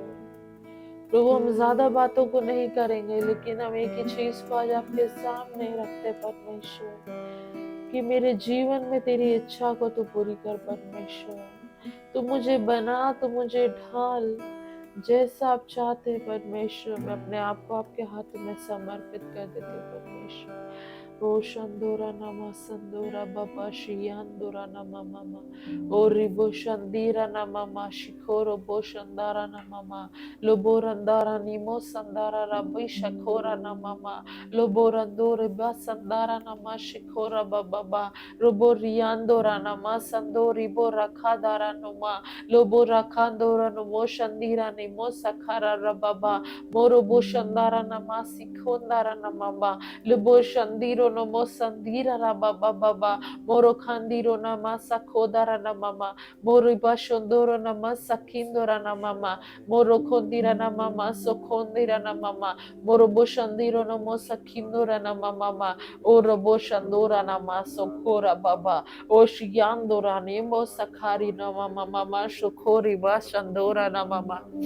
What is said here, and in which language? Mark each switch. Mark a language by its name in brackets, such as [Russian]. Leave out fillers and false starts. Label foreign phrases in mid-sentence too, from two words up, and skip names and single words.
[Hindi] प्रभु हम ज्यादा बातों को नहीं करेंगे, लेकिन हम एक ही चीज को आज आपके सामने रखते परमेश्वर कि मेरे जीवन में तेरी इच्छा को तू पूरी कर परमेश्वर। तू मुझे बना, तू मुझे ढाल, जैसा आप चाहते हैं परमेश्वर। मैं अपने आप को आपके हाथों में समर्पित कर देती हूँ परमेश्वर। ओ शंदोरा नमा संदोरा बाबा शियांदोरा नमा मामा, ओ रिबो शंदीरा नमा मा शिखोरो बो शंदारा नमा मा, लोबोरंदारा निमो संदारा रबी शखोरा नमा मा, लोबोरंदोरे बा संदारा नमा शिखोरा बाबा, रोबो रियांदोरा नमा संदोरी बो रखादारा नुमा, लोबो रखांदोरा नुमो शंदीरा निमो सखारा रबाबा, मोरो बो शंदारा नमा सिखोंदारा नमा, लुबो शंदीरो नमो संदीरा रबा बाबा, मोरो खांदीरो नमा सखोदारा नमा, मोरो बशंदोरो नमा सखिंदोरा नमा, मोरो खोंदीरा नमा सोखोंदीरा नमा, मोरो बोशंदीरो नमो सखिंदोरा नमा, ओरो बोशंदोरा नमा सोखोरा बाबा, ओशियांदोरा नेमो सखारी नमा मामा शुखोरी बशंदोरा नमा,